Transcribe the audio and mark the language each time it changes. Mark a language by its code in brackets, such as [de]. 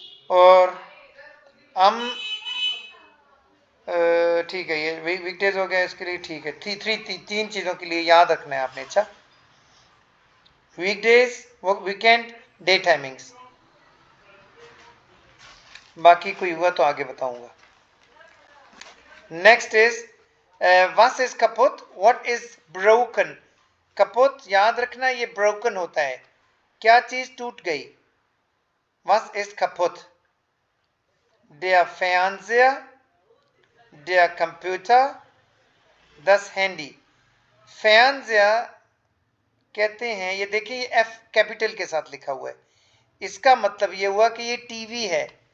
[hi] और am ठीक है, ये वीकडेज हो गया, इसके लिए ठीक है। तीन चीजों के लिए याद रखना है आपने। अच्छा, वीकडेज, वीकेंड, डे टाइमिंग्स। बाकी कोई हुआ तो आगे बताऊंगा। [en] next is [de] was is kaputt, [en] what is broken। [hi] कपुत याद रखना ये broken होता है, क्या चीज टूट गई। [de] was is kaputt, der Fernseher, der Computer, das Handy। [hi] Fernseher कहते हैं, ये देखिए एफ कैपिटल के साथ लिखा हुआ है, इसका मतलब ये हुआ कि ये टीवी है।